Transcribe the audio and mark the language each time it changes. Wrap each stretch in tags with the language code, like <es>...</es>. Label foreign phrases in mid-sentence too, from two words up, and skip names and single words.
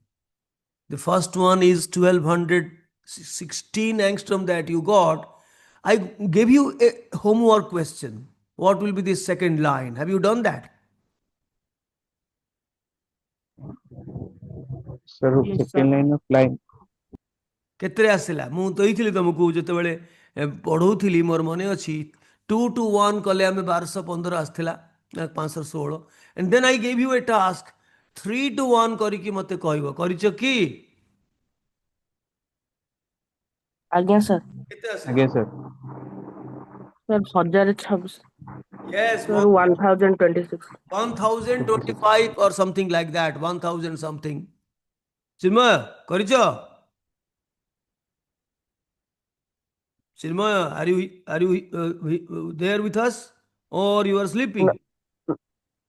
<en>The first one is 1216 angstrom that you got. I gave you a homework question. What will be the second line? Have you done that? Sir, Yes, second sir. line of line.</en> <or>କେତେରେ ଆସିଲା? ମୁଁ କହିଥିଲି ତମକୁ ଯେତେବେଳେ ପଢ଼ଉଥିଲି, ମୋର ମନେ ଅଛି 2 to 1 କଲେ ଆମେ 1215 ଆସିଥିଲା, 516.</or> <en>And then I gave you a task 3 to 1</en> <or>କରିକି ମତେ କହିବ, କରିଛ କି? ଆଜ୍ଞା sir. କେତେ ଆସିଲା?</or> <en>Yes, sir. sir 1026 Yes, sir 1026 1025 or something like that, 1000 something.</en> <or>Chinmay, କରିଛ?</or> <en>Chinmay, are you there with us, or you are sleeping?</en>